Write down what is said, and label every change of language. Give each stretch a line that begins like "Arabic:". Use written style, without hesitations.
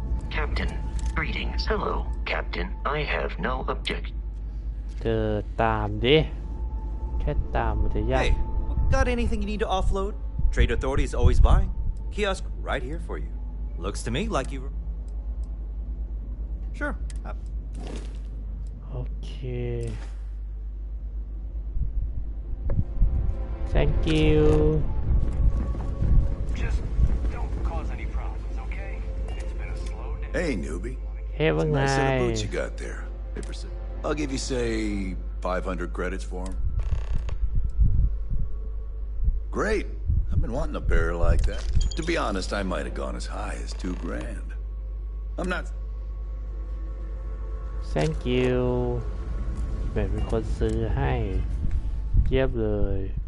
English: Captain, greetings. Hello, Captain. I have no objection.
Thai: เจอตามดิแค่ตามมันจะยาก
English: Hey, got anything you need to offload? Trade Authority is always buying. Kiosk right here for you. Looks to me like you were... Sure. โอเค thank you Just don't cause any problems, okay? It's been a slow day. Hey, newbie.
Thai: เฮ้ยว่าไง
English: Nice set of boots you got there. I'll give you, say, 500 credits for them. Great. I've been wanting a pair like that. To be honest, I might have gone as high as $2,000. I'm not... thank you
Thai: แบบเป็นคนซื้อให้เยียบเลย